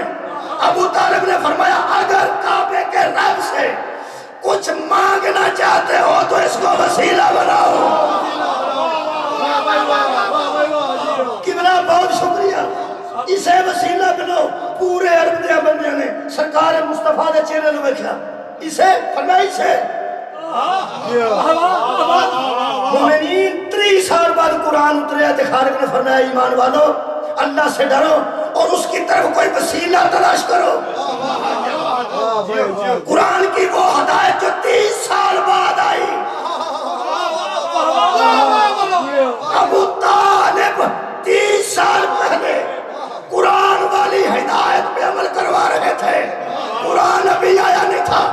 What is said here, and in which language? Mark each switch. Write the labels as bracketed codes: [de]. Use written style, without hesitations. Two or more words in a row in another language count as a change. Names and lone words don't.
[ur] ابو طالب نے فرمایا اگر کعبے کے رب سے کچھ مانگنا چاہتے ہو تو اس کو وسیلہ بناؤ۔ قبلہ بہت شکریہ، اسے وسیلہ بناؤ۔ [pa] پورے عرب دے بندے نے سرکار مصطفیٰ دے چہرے نو ویکھیا، اسے فرمایا اسے مومنین 30 سال بعد قرآن اتریا تے خالق نے فرمایا [ur] ایمان والو اللہ سے ڈرو اور اس کی طرف کوئی وسیلہ تلاش کرو۔ قرآن کی وہ ہدایت جو 30 سال بعد آئی، ابو طالب 30 سال پہلے قرآن والی ہدایت پہ عمل کروا رہے تھے، قرآن ابھی آیا نہیں تھا۔